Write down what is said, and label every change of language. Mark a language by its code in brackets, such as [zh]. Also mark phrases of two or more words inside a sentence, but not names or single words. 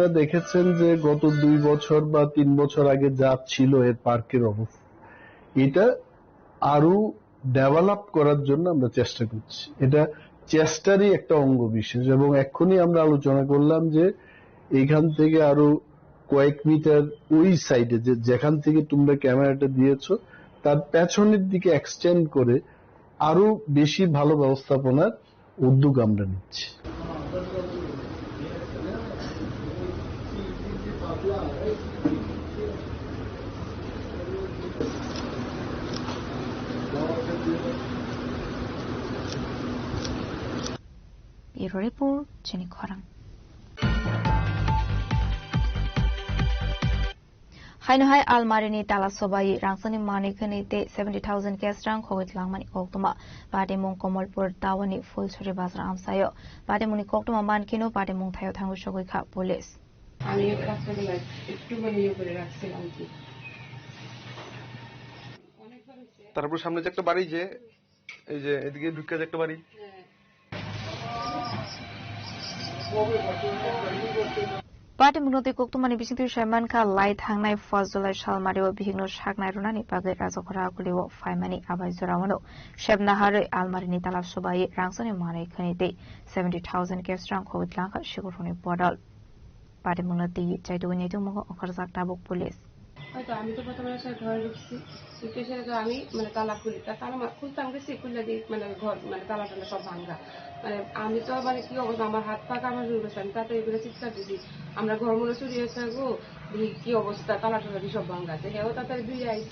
[bn] দেখেছেন যে গত 2 বছর বা 3 বছর আগে যা ছিল এর পার্কের অবস্থা এটা আরো ডেভেলপ করার জন্য আমরা চেষ্টা করছি এটা চেষ্টারই একটা অঙ্গ বিশেষ এবং এখনই আমরা আলোচনা করলাম যে এখান থেকে আরো কয়েক মিটার ওই সাইডে যেখান থেকে তোমরা ক্যামেরাটা দিয়েছো তার পেছনের দিকে এক্সটেন্ড করে আরো বেশি ভালো ব্যবস্থাপনার উদ্যোগ আমরা নিচ্ছি [en] Bureau Report, Jenny Korang. [trp] Hainohai Almarini Talasobai, Rangsani Mani Kanite 70,000 Kestrang, Hovit Langmani Koktuma, Bademung Komolpur Tawani, Full Suri Basra Amsayo, Bademuni Koktuma Mankino, Bademung Tayo Tango Shogika Police. [bn] আমি কাজটা একটু ইয়ে করে রাখছিলাম কি তারপর সামনে যে একটা বাড়ি যে এই যে এদিকে ঢুকে যে একটা বাড়ি [trp] Bademungnote Koktumani Bisintu Shamanka Light Hangnai Fazulai Shalmario Bihigno Shagnai Runani Pagay Razokora Kuliwo Faimani Abaizurano Shebnahare Almarini Talasobai Rangsani Mani Kanite 70,000 Kestrang Hovit Lanka Shiguruni Bodal. Bademungnote Jaiduini Dumo Okarzak Tabuk Police. [bn] হয়তো আমি তো প্রথমে এসে ঘরে ঢুকছি ঢুকে তো আমি মানে তালা খুলি তালা খুলতাম গেছি খুলে দিই মানে ঘর মানে তালা টালা সব ভাঙা মানে আমি তো মানে কি অবস্থা আমার হাত পা কামড় শুরু করছে আমি তাতে এগুলো চিৎকার দিছি আমরা ঘর মনে চুরি হয়েছে গো কি অবস্থা তালা টালা সব ভাঙা আছে হেও তাতে দুই আইছে